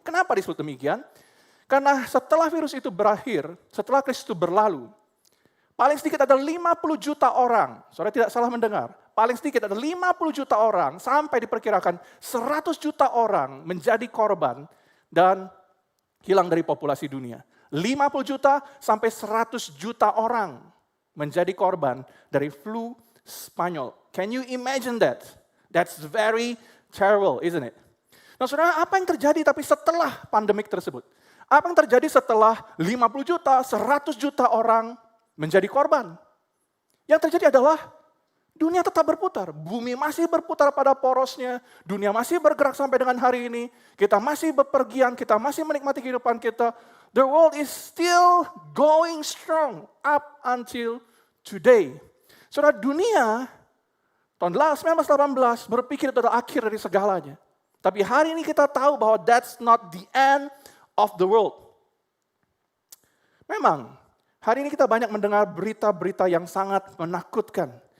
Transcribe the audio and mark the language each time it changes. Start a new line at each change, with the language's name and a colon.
Indonesian: Kenapa disebut demikian? Karena setelah virus itu berakhir, setelah krisis itu berlalu, paling sedikit ada 50 juta orang, saudara tidak salah mendengar, paling sedikit ada 50 juta orang, sampai diperkirakan 100 juta orang menjadi korban dan hilang dari populasi dunia. 50 juta sampai 100 juta orang menjadi korban dari flu Spanyol.
English: Can you imagine that? That's very terrible, isn't it?
Indonesian: Nah saudara, apa yang terjadi tapi setelah pandemik tersebut? Apa yang terjadi setelah 50 juta, 100 juta orang menjadi korban? Yang terjadi adalah dunia tetap berputar, bumi masih berputar pada porosnya, dunia masih bergerak sampai dengan hari ini, kita masih bepergian, kita masih menikmati kehidupan kita.
English: The world is still going strong up until today.
Indonesian: Saudara, dunia tahun 1918 berpikir itu adalah akhir dari segalanya. Tapi hari ini kita tahu bahwa
English: that's not the end of the world.
Indonesian: Memang Hari ini kita banyak mendengar berita-berita yang sangat menakutkan.